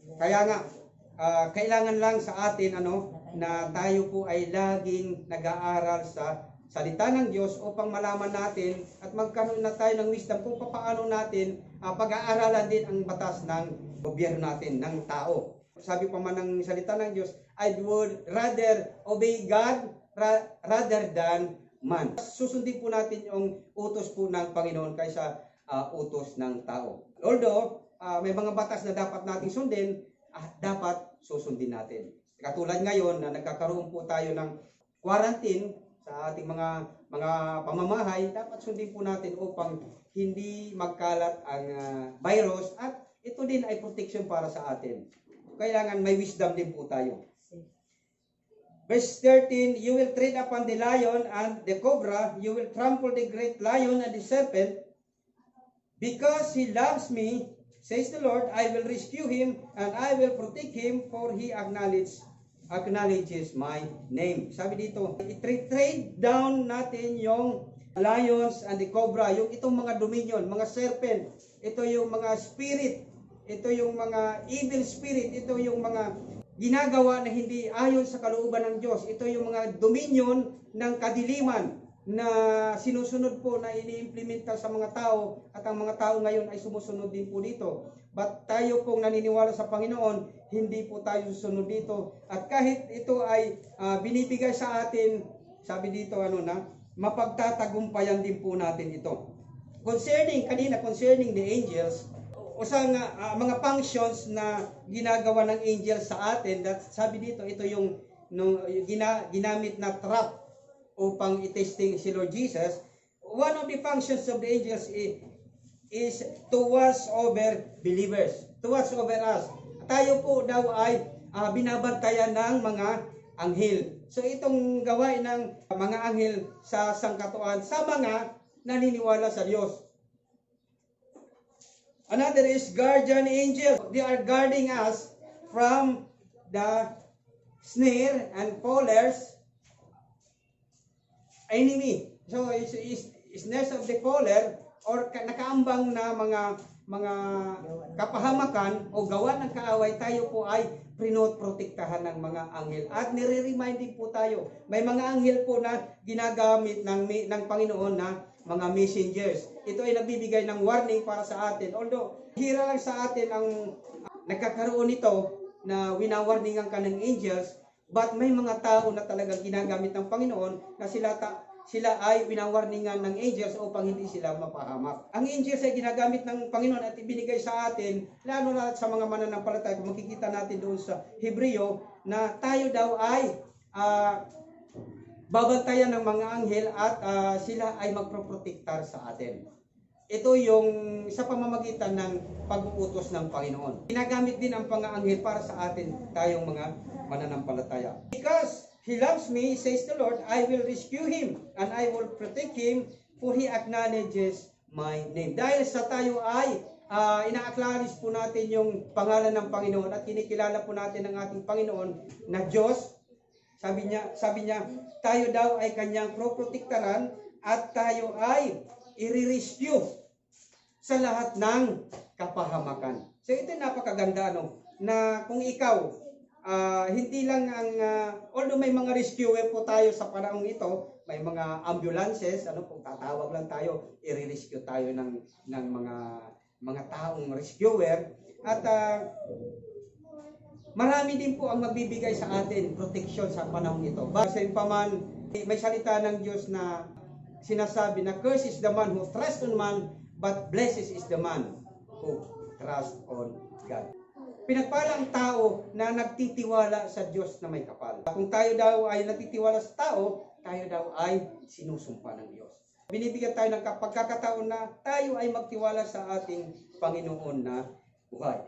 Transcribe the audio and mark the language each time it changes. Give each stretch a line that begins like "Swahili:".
Filipino: Kaya nga, kailangan lang sa atin na tayo po ay laging nag-aaral sa salita ng Diyos upang malaman natin at magkaroon na tayo ng wisdom kung paano natin pag-aaralan din ang batas ng gobyerno natin, ng tao. Sabi pa man ng salita ng Diyos,
English: I would rather obey God rather than man.
Filipino: Susundin po natin yung utos po ng Panginoon kaysa utos ng tao. Although, may mga batas na dapat nating sundin, dapat susundin natin. Katulad ngayon na nagkakaroon po tayo ng quarantine sa ating mga pamamahay, dapat sundin po natin upang hindi magkalat ang virus at ito din ay protection para sa atin. Kailangan may wisdom din po tayo.
English: Verse 13, you will tread upon the lion and the cobra, you will trample the great lion and the serpent, because he loves me, says the Lord, I will rescue him and I will protect him, for he acknowledges my name.
Filipino: Sabi dito, i-trade down natin yung
English: lions and the cobra,
Filipino: yung itong mga dominion, mga serpent, ito yung mga spirit, ito yung mga evil spirit, ito yung mga ginagawa na hindi ayon sa kalooban ng Diyos. Ito yung mga dominion ng kadiliman na sinusunod po, na ini-implementa sa mga tao, at ang mga tao ngayon ay sumusunod din po dito. But tayo pong naniniwala sa Panginoon, hindi po tayo susunod dito. At kahit ito ay binibigay sa atin, sabi dito mapagtatagumpayan din po natin ito.
English: Concerning the angels,
Filipino: usang mga functions na ginagawa ng angels sa atin, that sabi dito, ito yung ginamit na trap upang i-testing si Lord Jesus.
English: One of the functions of the angels is to watch over believers, to watch over us.
Filipino: Tayo po daw ay binabantayan ng mga anghel. So itong gawain ng mga anghel sa sangkatuan sa mga naniniwala sa Diyos.
English: Another is guardian angel. They are guarding us from the snare and fowlers enemy.
Filipino: So
English: snares of the fowler,
Filipino: or nakaambang na mga kapahamakan o gawa ng kaaway, tayo po ay protektahan ng mga anghel. At nire-remind din po tayo, may mga anghel po na ginagamit ng Panginoon na mga messengers. Ito ay nagbibigay ng warning para sa atin. Although, hira lang sa atin ang nagkakaroon nito na winawarningan ka ng angels, but may mga tao na talagang ginagamit ng Panginoon na sila ay winawarningan ng angels upang hindi sila mapahamak. Ang angels ay ginagamit ng Panginoon at ibinigay sa atin, lalo na sa mga mananampalataya. Kung makikita natin doon sa Hebreo, na tayo daw ay babantayan ng mga anghel at sila ay magproprotektar sa atin. Ito yung sa pamamagitan ng pag-uutos ng Panginoon. Ginagamit din ang pang-anghel para sa atin, tayong mga mananampalataya.
English: Because he loves me, says the Lord, I will rescue him and I will protect him, for he acknowledges my name.
Filipino: Dahil sa tayo ay ina-acknowledge po natin yung pangalan ng Panginoon at kinikilala po natin ang ating Panginoon na Diyos. Sabi niya, tayo daw ay kanyang proprotektaran at tayo ay i-rescue sa lahat ng kapahamakan. So ito napakaganda, na kung ikaw, hindi lang although may mga rescuer po tayo sa panahong ito, may mga ambulances, kung tatawag lang tayo, i-rescue tayo ng mga taong rescuer, at marami din po ang magbibigay sa atin protection sa panahon ito. Kasi paman, may salita ng Diyos na sinasabi na
English: curse is the man who trusts on man, but blessed is the man who trusts on God.
Filipino: Pinagpala ang tao na nagtitiwala sa Diyos na may kapal. Kung tayo daw ay nagtitiwala sa tao, tayo daw ay sinusumpa ng Diyos. Binibigyan tayo ng pagkakataon na tayo ay magtiwala sa ating Panginoon na buhay.